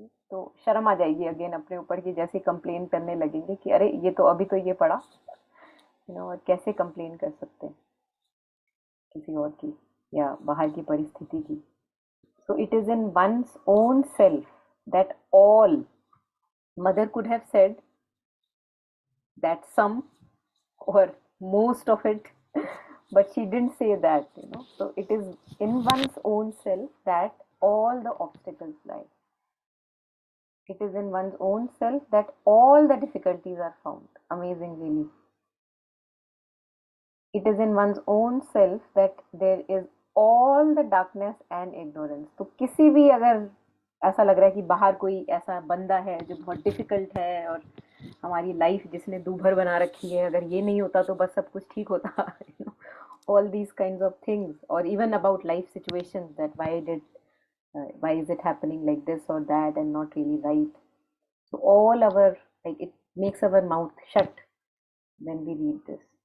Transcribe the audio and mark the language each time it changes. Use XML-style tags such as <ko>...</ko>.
<hi>तो शर्म आ जाएगी अगेन अपने ऊपर कि जैसे कंप्लेन करने लगेंगे कि अरे ये तो अभी तो ये पड़ा, और कैसे कंप्लेन कर सकते हैं किसी और की या बाहर की परिस्थिति की.</hi> <en>So it is in one's own self that all, mother could have said that some or most of it, but she didn't say that. So it is in one's own self that all the obstacles lie. It is in one's own self that all the difficulties are found. Amazing, really. It is in one's own self that there is all the darkness and ignorance.</en> <hi>तो किसी भी अगर ऐसा लग रहा है कि बाहर कोई ऐसा बंदा है जो बहुत डिफिकल्ट है और हमारी लाइफ जिसने दूभर बना रखी है, अगर ये नहीं होता तो बस सब कुछ ठीक होता.</hi> <en>All these kinds of things, or even about life situations, that why is it happening like this or that and not really right. So all our, like, it makes our mouth shut when we read this.</en>